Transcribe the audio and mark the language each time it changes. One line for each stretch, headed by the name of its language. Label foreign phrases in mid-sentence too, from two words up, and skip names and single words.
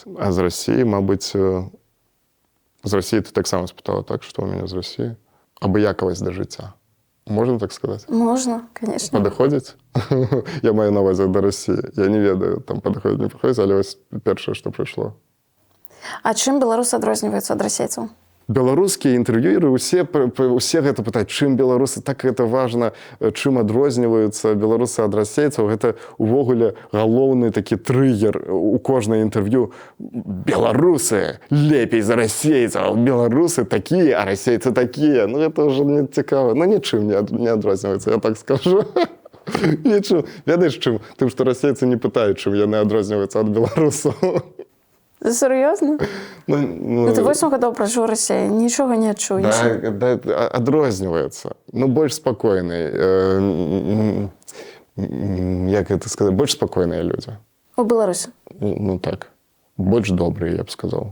Ukrainian: А з Росії, мабуть, з Росії ти так само спитала, так? Що у мене з Росії? Обиякалась до життя. Можна так сказати? Можна, звісно. Подходить? Я маю на увазі до Росії.
Belarusian: Я не ведаю,
Russian: там подходить, не подходить,
Ukrainian: але ось перше, що прийшло. А чим білоруси відрізняються від російців?
Belarusian: Беларускія інтэрв'юеры усе гэта пытаюць, чым беларусы, так гэта важна, чым адрозніваюцца беларусы ад расейцаў. Гэта увогуле галоўны такі трыгер у кожнай інтэрв'ю. Беларусы лепей за расейцаў, беларусы такія, а расейцы такія. Ну гэта ўжо не цікава. Ну нічым не адрозніваюцца, я так скажу. Нічым. Ведаеш чым? Тым, што расейцы не пытаюць, чым яны адрозніваюцца ад беларусаў.
Ukrainian: Серйозно? Ну, ти 8 років прожив у Росії, нічого не чув.
Belarusian: Да, адрознівається.
Ukrainian: Ну, більш спокійний. Як це сказати? Більш спокійні люди. У Білорусі? Ну, так. Більш добрі, я б сказав.